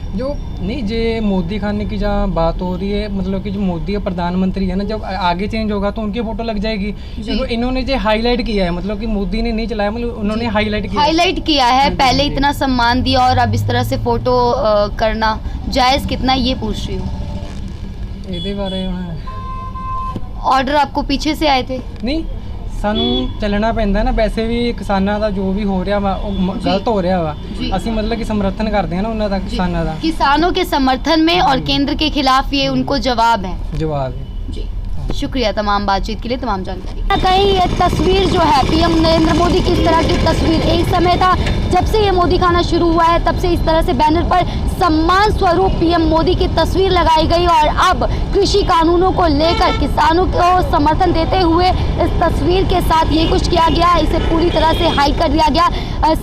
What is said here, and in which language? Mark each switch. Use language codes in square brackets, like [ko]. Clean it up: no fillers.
[hi] जो नहीं, जे मोदी खाने की जहाँ बात हो रही है, मतलब कि जो मोदी का प्रधानमंत्री है ना, जब आगे चेंज होगा तो उनकी फ़ोटो लग जाएगी। तो इन्होंने जो हाईलाइट किया है, मतलब कि मोदी ने नहीं चलाया, मतलब उन्होंने हाईलाइट किया है। पहले इतना सम्मान दिया और अब इस तरह से फ़ोटो करना जायज़ कितना, ये पूछ रही हूँ। ये बारे में ऑर्डर आपको पीछे से आए थे? [pa] नहीं, ਸਾਨੂੰ ਚੱਲਣਾ ਪੈਂਦਾ ਨਾ। ਵੈਸੇ ਵੀ ਕਿਸਾਨਾਂ ਦਾ ਜੋ ਵੀ ਹੋ ਰਿਹਾ ਵਾ ਉਹ ਗਲਤ ਹੋ ਰਿਹਾ ਵਾ। [hi] ਅਸੀਂ मतलब कि समर्थन करते हैं ना उन्होंने किसानों का, किसानों के समर्थन में और केंद्र के खिलाफ ये उनको जवाब है। जवाब है जी, शुक्रिया तमाम बातचीत के लिए, तमाम जानकारी। कहीं ये तस्वीर जो है पीएम नरेंद्र मोदी की इस तरह की तस्वीर, एक समय था जब से ये मोदी खाना शुरू हुआ है तब से इस तरह से बैनर पर सम्मान स्वरूप पीएम मोदी की तस्वीर लगाई गई, और अब कृषि कानूनों को लेकर किसानों को समर्थन देते हुए इस तस्वीर के साथ ये कुछ किया गया, इसे पूरी तरह से हाई कर दिया गया।